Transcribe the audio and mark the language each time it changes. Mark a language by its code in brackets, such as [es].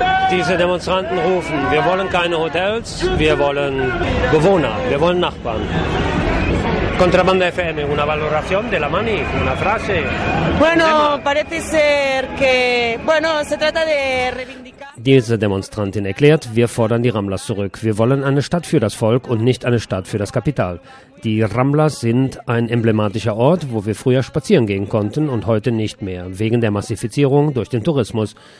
[de] Diese Demonstranten rufen, wir wollen keine Hotels, wir wollen Bewohner, wir wollen Nachbarn. [es] Contrabanda FM, una valoración de la mani, una frase. Bueno, parece ser que, bueno, se trata de reivindicar. [de] Diese Demonstrantin erklärt, wir fordern die Ramblas zurück. Wir wollen eine Stadt für das Volk und nicht eine Stadt für das Kapital. Die Ramblas sind ein emblematischer Ort, wo wir früher spazieren gehen konnten und heute nicht mehr, wegen der Massifizierung durch den Tourismus.